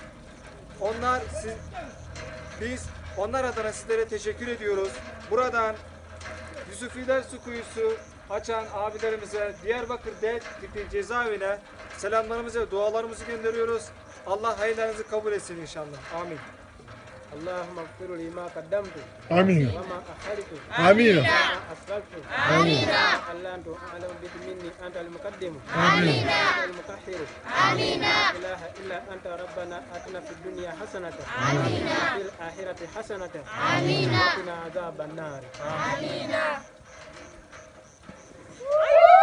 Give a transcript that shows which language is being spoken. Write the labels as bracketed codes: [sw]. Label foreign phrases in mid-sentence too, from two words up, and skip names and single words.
[tr] Biz onlar adına sizlere teşekkür ediyoruz. Buradan Yusufiler su kuyusu açan abilerimize, Diyarbakır Devlet Cezaevine selamlarımızı ve dualarımızı gönderiyoruz. Allah hayırlarınızı kabul etsin inşallah. Amin. [ar] اللهم اغفر لي ما قدمت آمين وما أخرت آمين وما أسررت آمين ألا أنت أعلم به مني أنت المقدم آمين أنت المطهر آمين لا إله إلا أنت ربنا آتنا في الدنيا حسنة آمين وفي الآخرة حسنة آمين وقنا عذاب النار آمين